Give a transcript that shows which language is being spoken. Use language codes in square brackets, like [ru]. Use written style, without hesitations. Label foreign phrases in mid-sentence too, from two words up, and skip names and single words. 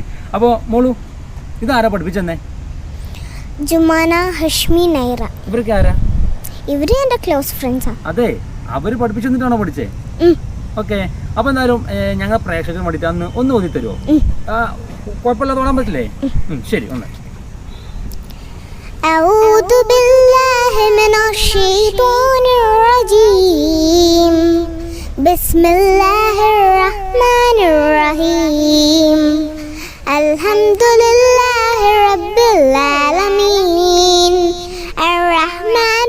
[ml] അപ്പോൾ മോളു ഇതാരാ പഠിപ്പിച്ചെന്നേ? ജുമാന, ഹഷ്മി, നൈറ. ഇവർക്ക് ആരാ? ഇവര് എൻ്റെ [en] close friends. [ml] അതെ, അവർ പഠിപ്പിച്ചു തന്നിട്ടാണോ പഠിച്ചേ? ഓക്കെ. അപ്പോൾ എന്തായാലും ഞങ്ങൾ പ്രേക്ഷകർക്ക് വേണ്ടിയിട്ട് അന്ന് ഒന്ന് ഓതി തരുമോ? കുഴപ്പമില്ലാതെ ഓടാൻ പറ്റില്ലേ? ശരി, ഒന്ന്. [ar] أعوذ بالله من الشيطان الرجيم بسم الله الرحمن الرحيم الحمد لله رب العالمين الرحمن